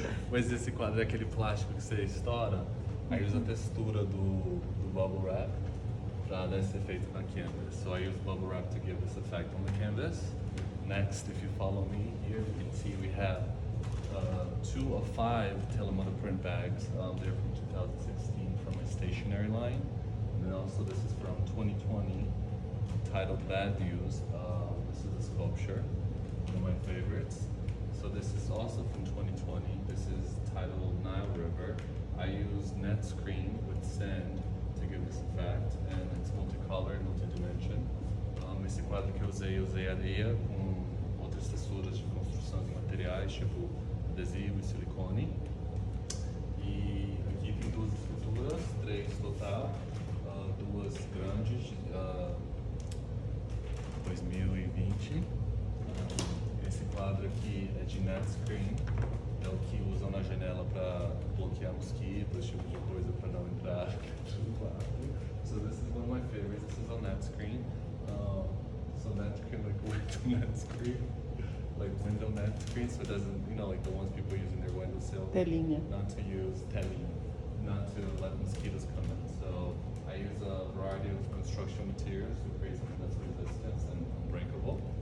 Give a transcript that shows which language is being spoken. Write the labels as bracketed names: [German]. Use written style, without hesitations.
[Portuguese] Mas esse quadro é aquele plástico que você estoura, aí usa a textura do bubble wrap para dar esse efeito na canvas. [English] So I use bubble wrap to give this effect on the canvas. Next, if you follow me here, you can see we have 2 of 5 Telemoto print bags. They're from 2016 from my stationery line. And then also this is from 2020, titled Bad News. This is a sculpture, one of my favorites. So this is also from 2020. This is titled Nile River. I use net screen with sand to give this effect, and it's multicolor, multidimension. [Portuguese] Esse quadro que eu usei areia com outras texturas de construção de materiais, tipo adesivo e silicone. E aqui tem 2 esculturas, 3 total, 2 grandes, 2020. Esse quadro aqui é de net screen, é o que usam na janela para bloquear mosquitos, esse tipo de coisa, para não entrar dentro do quadro. [English] So this is one of my favorites. This is on net screen. So net screen, like net screen, like window net screen, so it doesn't, you know, like the ones people use in their windowsill. [Portuguese] Telinha. [English] Not to use telinha, not to let mosquitoes come in. So I use a variety of construction materials to create something that's resistant and unbreakable.